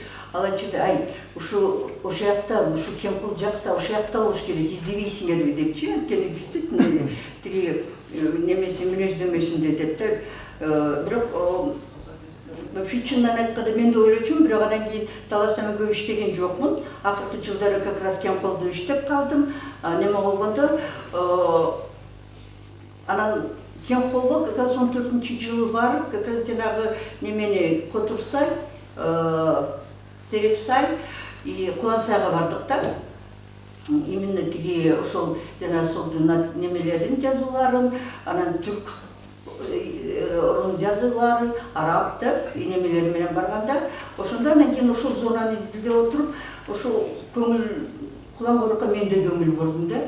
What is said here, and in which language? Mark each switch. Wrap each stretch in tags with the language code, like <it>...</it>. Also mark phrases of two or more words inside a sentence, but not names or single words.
<ky>Ал айтчу, ай, ошо жакта, ушу Кемпул жакта, ошо жакта болуш керек, издебейсиңерби депчи. Анткени действительно тиги немеси мүнөздөмөсүндө деп да. Бирок чынын айтканда мен да ойлочумун, бирок андан кийин таластама көп иштеген жокмун. Акыркы жылдары</ky> <ru>как раз</ru> <ky>Кемпулда иштеп калдым. Неме болгондо анан Кемпулга</ky> <ru>как раз</ru> <ky>14-жылы барып,</ky> <ru>как раз</ru> <ky>жанагы немени Котурсай, Терексай и Кулансайга бардык да. Именно тиги ошол жана сол немелерин жазууларын, анан түрк орун жазуулары, араб деп немелери менен барганда, ошондо мен кийин ошол зонаны изилдеп отуруп, ошол көңүл Кулангорукка мен да көңүл бурдум да.</ky>